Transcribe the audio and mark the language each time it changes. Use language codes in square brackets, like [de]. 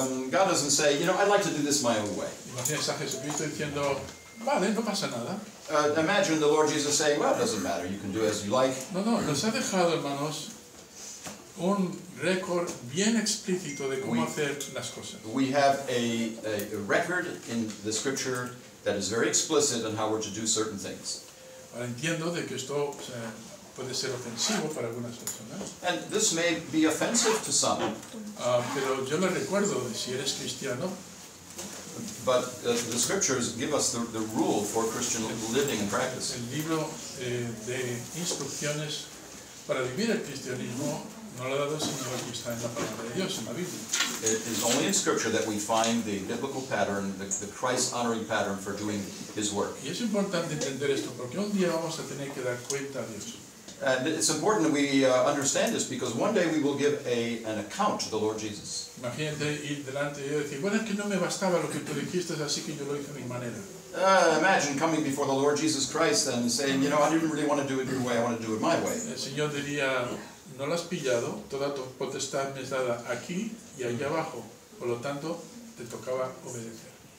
[en] God doesn't say, I'd like to do this my own way. [es] Imaginas a Jesucristo diciendo, vale, no pasa nada. [en] Imagine the Lord Jesus saying, well, it doesn't matter, you can do as you like. [es] No, nos ha dejado, hermanos, un récord bien explícito de cómo hacer las cosas. [en] We have a record in the Scripture that is very explicit on how we're to do certain things. [es] Ahora entiendo de que esto puede ser ofensivo para algunas personas, [en] And this may be offensive to some, [es] pero yo les recuerdo de si eres cristiano, [en] but the Scriptures give us the rule for Christian living and practice. [es] el libro de instrucciones para vivir el cristianismo no lo ha dado el Señor, que está en la palabra de Dios, en la Biblia. [en] It is only in Scripture that we find the biblical pattern, the Christ-honoring pattern for doing His work. [es] Y es importante entender esto, porque un día vamos a tener que dar cuenta a Dios. [en] And it's important that we understand this because one day we will give an account to the Lord Jesus. [es] Imagínate ir delante de Dios y decir, bueno, es que no me bastaba lo que tú dijiste, así que yo lo hice a mi manera. [en] Imagine coming before the Lord Jesus Christ and saying, you know, I didn't really want to do it your way, I want to do it my way. [es] El Señor diría, no lo has pillado, toda tu potestad me es dada aquí y allá abajo, por lo tanto, te tocaba obedecer.